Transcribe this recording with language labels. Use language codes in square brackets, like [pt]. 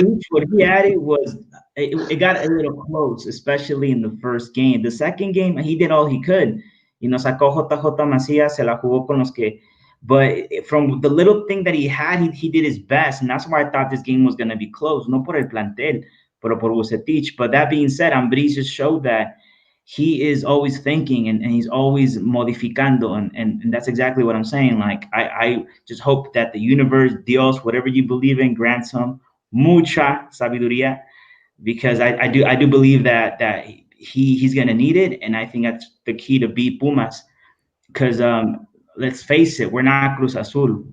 [en] What he added was it got a little close, especially in the first game. The second game, he did all he could. [es] Sacó JJ Macías, se la jugó con los que. [en] But from the little thing that he had, he did his best, and that's why I thought this game was going to be close. [es] No por el plantel, pero por Vucetich. [en] But that being said, Ambris just showed that he is always thinking and he's always modificando, and that's exactly what I'm saying. Like I just hope that the universe, Dios, whatever you believe in, grants him mucha sabiduría, because I do believe that he's going to need it, and I think that's the key to beat Pumas, because let's face it, we're not Cruz Azul.